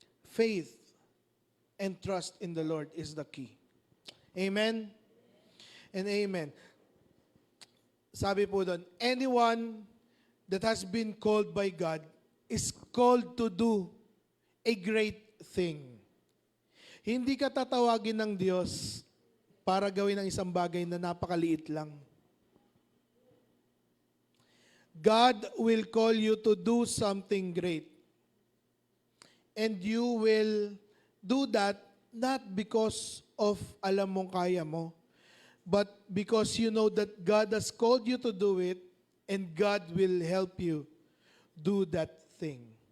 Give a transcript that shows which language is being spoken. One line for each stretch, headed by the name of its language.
English: Faith and trust in the Lord is the key. Amen? And amen.
Filipino: Sabi po doon,
English: anyone that has been called by God is called to do a great thing.
Filipino: Hindi ka tatawagin ng Diyos para gawin ang isang bagay na napakaliit lang.
English: God will call you to do something great. And you will do that not because of
Filipino: alam mong kaya mo,
English: but because you know that God has called you to do it and God will help you do that thing.